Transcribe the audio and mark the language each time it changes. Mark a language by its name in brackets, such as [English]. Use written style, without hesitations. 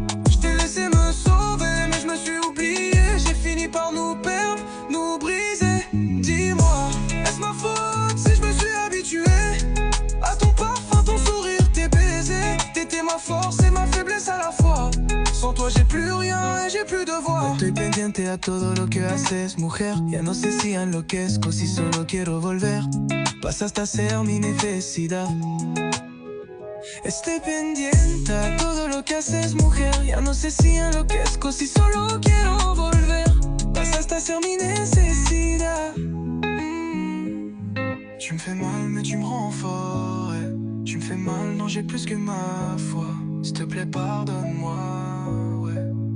[French] Je t'ai laissé me sauver, mais je me suis oublié. J'ai fini par nous perdre, nous briser. Dis-moi, est-ce ma faute si je me suis habitué à ton parfum, ton sourire, tes baisers? T'étais ma force et ma faiblesse à la fois. Sans toi j'ai plus rien et j'ai plus de voix. [Spanish] Estoy pendiente a todo lo que haces, mujer. Ya no sé si enloquezco, si solo quiero volver. Pasaste a ser mi necesidad. Estoy pendiente a todo lo que haces, mujer. Ya no sé si enloquezco, si solo quiero volver. Pasaste a ser mi necesidad. [French] Tu me fais mal, mais tu me rends fort, ouais. Tu me fais mal, non j'ai plus que ma foi. S'il te plaît, pardonne-moi, ouais.